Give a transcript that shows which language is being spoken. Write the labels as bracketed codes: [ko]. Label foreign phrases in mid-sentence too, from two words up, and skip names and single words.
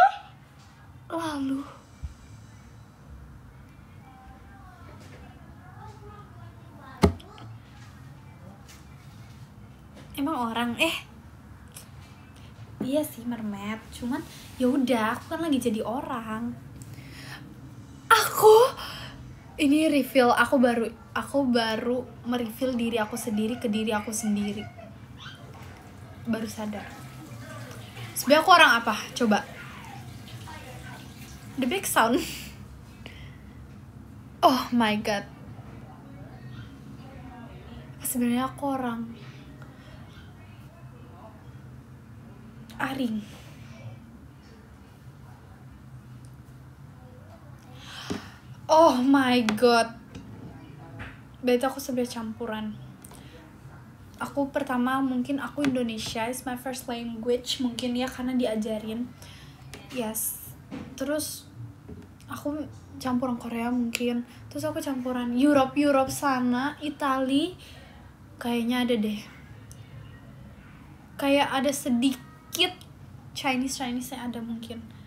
[id] Lalu emang orang iya sih mermaid, cuman ya udah aku kan lagi jadi orang. Ini reveal aku baru mereveal diri aku sendiri ke diri aku sendiri. Baru sadar. Sebenarnya aku orang apa? Coba. [en] The big sound. Oh my god. [id] Sebenarnya aku orang Aring. [en] Oh my god. [id] Berarti aku sebenarnya campuran. Aku pertama mungkin aku Indonesia [en] is my first language, [id] mungkin ya karena diajarin. Yes. Terus aku campuran Korea mungkin. Terus aku campuran Europe sana, Itali. Kayaknya ada deh. Kayak ada sedikit Chinese-nya ada mungkin.